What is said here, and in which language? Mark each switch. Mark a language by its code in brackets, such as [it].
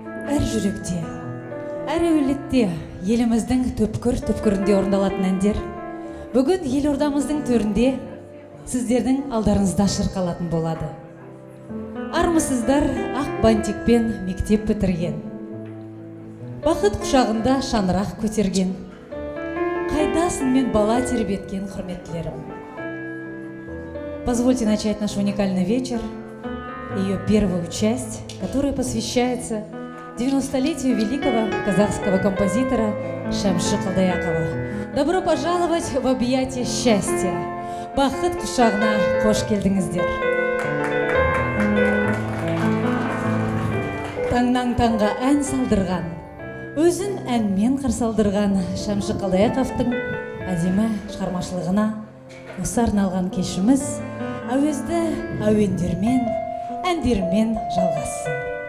[kk] Әр жүректе, әр әулетте еліміздің түпкір-түпкірінде орындалатын әндер бүгін елордамыздың төрінде сіздердің алдарыңызда шырқалатын болады. Армысыздар ақ бантикпен мектеп бітірген, бақыт құшағында шаңырақ көтерген, қайдасың мен бала тербеткен құрметтілерім. [ru] Позвольте начать наш уникальный вечер, ее первую часть, которая посвящается 90-летию великого казахского композитора Шәмші Қалдаяқова. Добро пожаловать в объятия счастья. [kk] Бақыт құшағына қош келдіңіздер. Таңнан таңға ән салдырған, өзін әнмен қарсалдырған Шәмші Қалдаяқовтың әдемі шығармашылығына осы арналған кешіміз әуезді әуендермен, әндермен жалғассын.